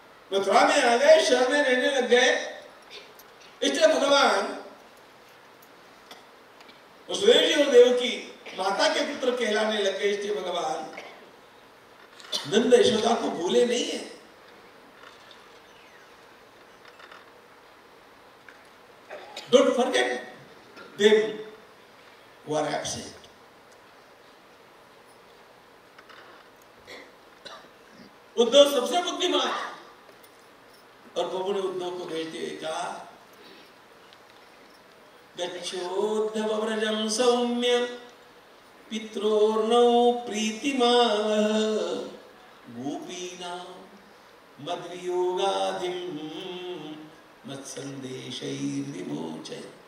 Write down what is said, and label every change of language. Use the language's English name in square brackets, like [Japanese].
[Hindi] मथुरा में आ गए, शहर में रहने लग गए, इसलिए भगवान वसुदेव जी और देवकी माता के पुत्र कहलाने लग गए। इसलिए भगवान नंद यशोदा को भूले नहीं है। [English] Don't forget them who are absent. [Hindi] Uddhav सबसे बुद्धिमान, और प्रभु ने उद्धव को भेजते हुए कहा, [Sanskrit] गच्छोद्धव व्रजं सौम्य पित्रोर्नो प्रीतिमावह गोपीनां मद्वियोगाधिं मत्संदेशैर्विमोचय।